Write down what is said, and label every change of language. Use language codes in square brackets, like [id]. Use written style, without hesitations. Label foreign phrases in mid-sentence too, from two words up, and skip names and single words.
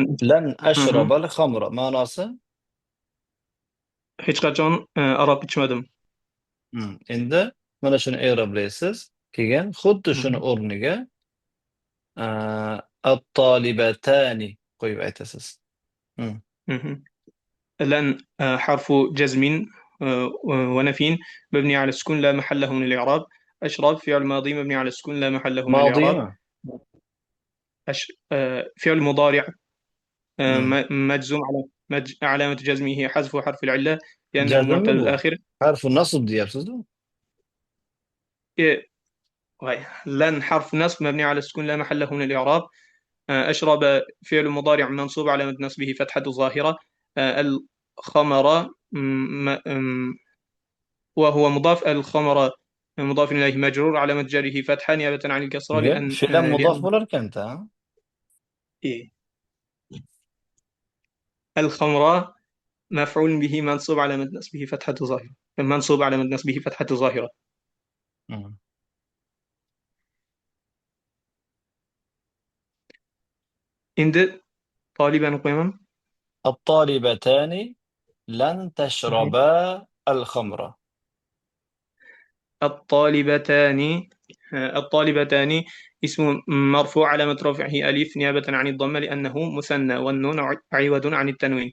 [ar] لن أشرب الخمر ma'nosi? [uz] hech qachon aroq ichmadim. Endi mana shuni i'roblaysiz. Keyin xuddi shuni o'rniga at-talibatani qo'yib aytasiz. [ar] لن حرف جزم ونفي مبني على السكون لا محل له من الإعراب. أشرب فعل ماضي مبني على السكون لا محل له من الإعراب. فعل مضارع مجزوم علامة جزمه حذف حرف العلة لأنه Jazm معتل [uz] bu. [ar] الآخر. حرف نصب [uz] deyapsiz-ku. [ar] لن حرف نصب مبني على السكون لا محل له من الإعراب. أشرب فعل مضارع منصوب علامة نصبه فتحة ظاهرة. الخمر وهو مضاف. الخمر مضاف إليه مجرور علامة جره فتحة نيابة عن الكسرة لأن فعل مضاف [uz] bo'larkan ta. [ar] الخمر مفعول به منصوب علامة نصبه فتحة ظاهرة. منصوب علامة نصبه فتحة ظاهرة. [uz] Endi طالبان qo'yaman. [ar] الطالبتان لن تشربا الخمر. الطالبتان اسم مرفوع علامة رفعه ألف نيابة عن الضمة لأنه مثنى والنون عوض عن التنوين.